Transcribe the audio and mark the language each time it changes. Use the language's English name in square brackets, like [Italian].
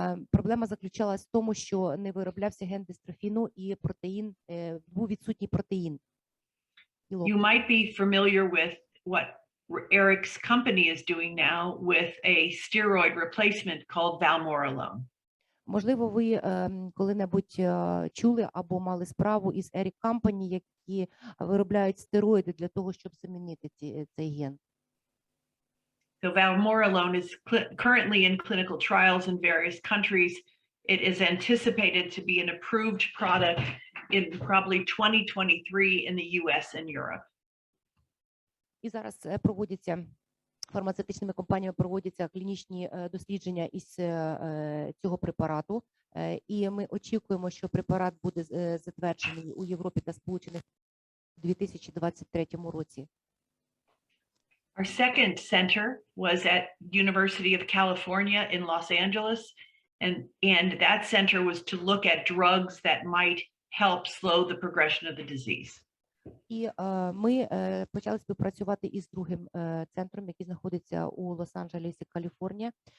[Ukrainian] Проблема заключалась в тому, що не вироблявся ген дистрофіну і протеїн, був відсутній протеїн. [English] You might be familiar with what Eric's company is doing now with a steroid replacement called valmorolone. [Ukrainian] Можливо, ви коли-небудь чули або мали справу із Eric Company, які виробляють стероїди для того, щоб замінити цей ген. [English] So valmorolone is currently in clinical trials in various countries. It is anticipated to be an approved product in probably 2023 in the US and Europe. [Ukrainian] І зараз проводяться фармацевтичними компаніями проводяться клінічні дослідження із цього препарату, і ми очікуємо, що препарат буде затверджений у Європі та Сполучених у 2023 році. [English] Our second center was at University of California in Los Angeles, and that center was to look at drugs that might help slow the progression of the disease. [Ukrainian] І ми почали співпрацювати із другим центром, який знаходиться у Лос-Анджелесі, Каліфорнія.